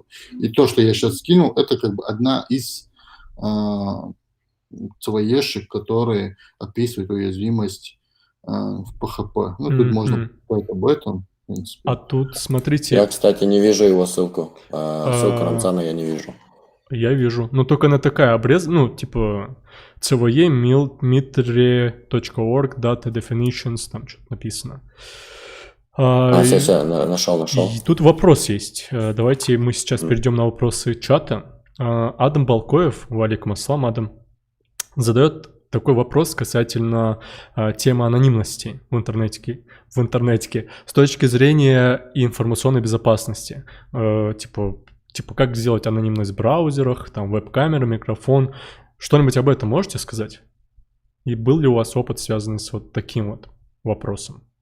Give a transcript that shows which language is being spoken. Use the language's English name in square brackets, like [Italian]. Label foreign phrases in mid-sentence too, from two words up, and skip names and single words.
[Russian] И то, что я сейчас скинул, это как бы одна из CVE-шек, которые описывают уязвимость в PHP. Ну, тут можно почитать об этом, в принципе. А тут, смотрите... Я, кстати, не вижу его ссылку. Ссылку Рамзана я не вижу. Я вижу. Но только она такая ну, типа CVE mitre.org, [English] data definitions, [Russian] там что-то написано. Все, нашел. И тут вопрос есть. Давайте мы сейчас перейдем на вопросы чата. Адам Балкоев, [Arabic] وعليكم السلام, [Russian] Адам, задает такой вопрос касательно темы анонимности в интернете с точки зрения информационной безопасности. Типа как сделать анонимность в браузерах, там веб-камера, микрофон. Что-нибудь об этом можете сказать? И был ли у вас опыт, связанный с вот таким вот вопросом?